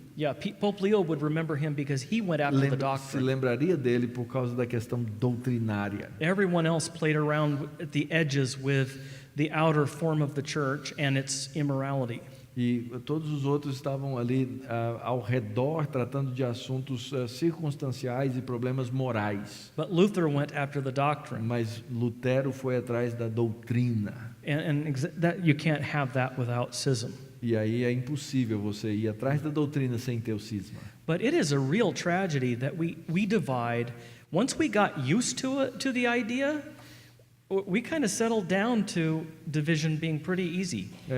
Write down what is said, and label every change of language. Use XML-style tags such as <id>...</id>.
<en>Yeah, Pope Leo would remember him because he went after the</en> <pt>se</pt> <en>doctrine.</en> <pt>lembraria dele por causa da questão doutrinária.</pt> <en>Everyone else played around at the edges with the outer form of the church and its immorality.</en> <pt>E todos os outros estavam ali ao redor tratando de assuntos circunstanciais e problemas morais.</pt> <en>But Luther went after the doctrine.</en> <pt>Mas Lutero foi atrás da doutrina.</pt> <en>And that you can't have that without schism.</en> <pt>E aí é impossível você ir atrás da doutrina sem ter o cisma.</pt> <en>But it is a real tragedy that we divide. Once we got used to the idea, we kind of settled down to division being pretty easy.</en>